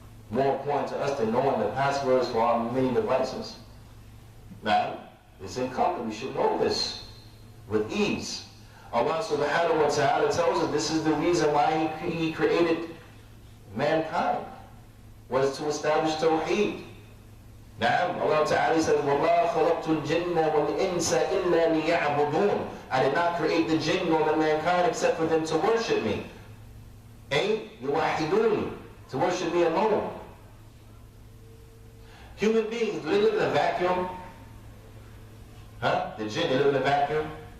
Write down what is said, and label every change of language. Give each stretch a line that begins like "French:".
English: More important to us than knowing the passwords for our many devices. Now, it's incumbent. We should know this with ease. Allah subhanahu wa ta'ala tells us this is the reason why He created mankind, was to establish tawheed. Now, Allah ta'ala says,
Arabic: وَمَا خَلَقْتُ الْجِنَّ وَالْإِنسَ إِلَّا لِيَعْبُدُونَ.
English: I did not create the jinn nor the mankind except for them to worship me.
Arabic: يُوَحِدُونِ,
English: to worship me alone. Human beings, do they live in a vacuum? Huh? The jinn, they live in a vacuum?